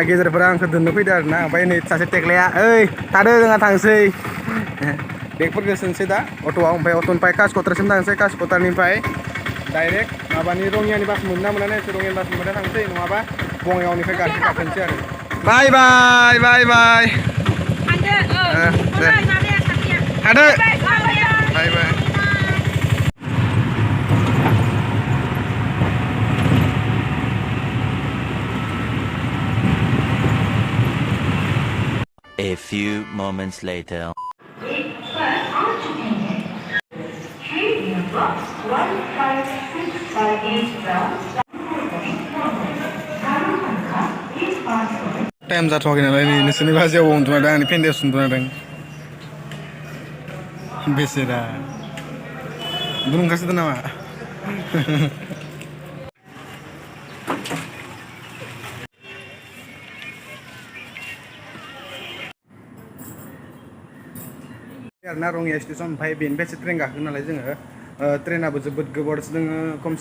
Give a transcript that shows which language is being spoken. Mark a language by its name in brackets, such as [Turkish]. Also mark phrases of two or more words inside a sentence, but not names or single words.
[Bodo] गेजेरफोरा आंखौ दोननो फैदो आरोना ओमफ्राय नै सासे टेक्लाया ओइ थादो जोंहा थांसै बेगफोरखौ सोनोसै दा अट'आव ओमफ्राय अट'निफ्राय कासकटारसिम थांसै कासकटारनिफ्राय डाइरेक्ट माबानि रङियानि बास मोनना मोना नायसै रङियानि बास मोनबाथाय थांसै नङाबा बङाइगावनिफ्राय गारि गाखोनोसै आरो [English] bye bye bye bye [Bodo] थादो [English] bye bye A few moments later. [Bodo] टाइम जाथ'वाखै नालाय नै नोंसोरनि बाजियाव उन्दुना दं आंनि पेन्देयावसो उन्दुना दं बेसेरा उन्दुनो ओंखारसोदों नामा आरोना रङिया स्टेसन ओमफ्राय बेनिफ्रायसो ट्रेन गाखोगोन नालाय जोङो ट्रेनाबो जोबोद गोबावसो दङ खमसे